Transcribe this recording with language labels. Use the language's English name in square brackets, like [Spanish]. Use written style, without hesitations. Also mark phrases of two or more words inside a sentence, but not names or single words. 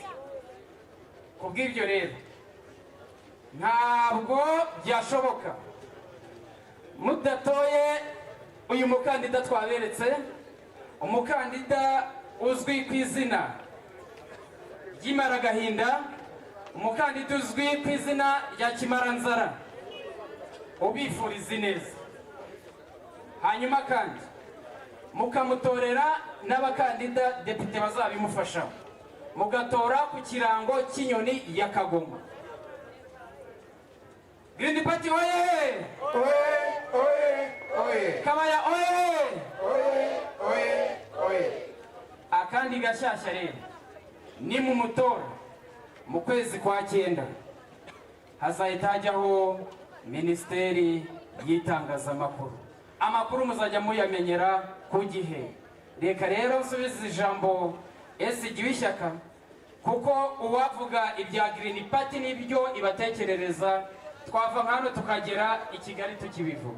[Kinyarwanda] Kubw'ibyo rero ntabwo byashoboka mudatoye uyu mukandida twaberetse, umukandida uzwi ku izina ry'Imaragahinda, umukandida uzwi ku izina rya Kimaranzara, ubifuriza neza. Hanyuma kandi mukamutorera n'abakandida depite bazabimufasha, mugatora ku kirango cy'inyoni ya Kagoma. Green Party oye! Oye, oye, oye. Kabaya oye! Oye, oye, oye. Akandi gashyashya rero ni mu mutora mu kwezi kwa 9 hazahita hajyaho minisiteri y'itangazamakuru. Amakuru muzajya muyamenyera ku gihe. Reka rero nsubize ijambo SG w'ishyaka kuko uwavuga ibya Green Party n'ibyo ibatekerereza twava hano tukagera i Kigali tukibivuga.